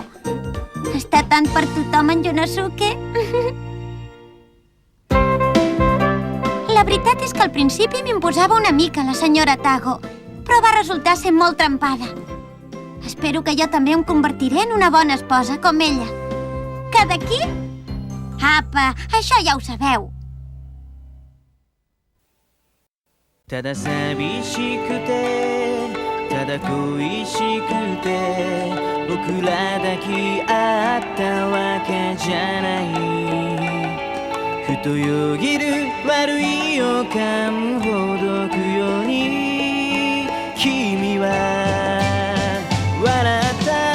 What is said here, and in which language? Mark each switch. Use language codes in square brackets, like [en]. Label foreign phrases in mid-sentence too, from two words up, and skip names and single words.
[ca] Està tant per tothom en Yunosuke. La veritat és que al principi m'imposava una mica la senyora Tago, però va resultar ser molt trempada. Espero que jo també em convertiré en una bona esposa com ella. Que d'aquí? Apa, això ja ho sabeu. [ja] ただ寂しくてただ恋しくて僕ら抱き合ったわけじゃないふとよぎる悪い予感ほどくように君は笑った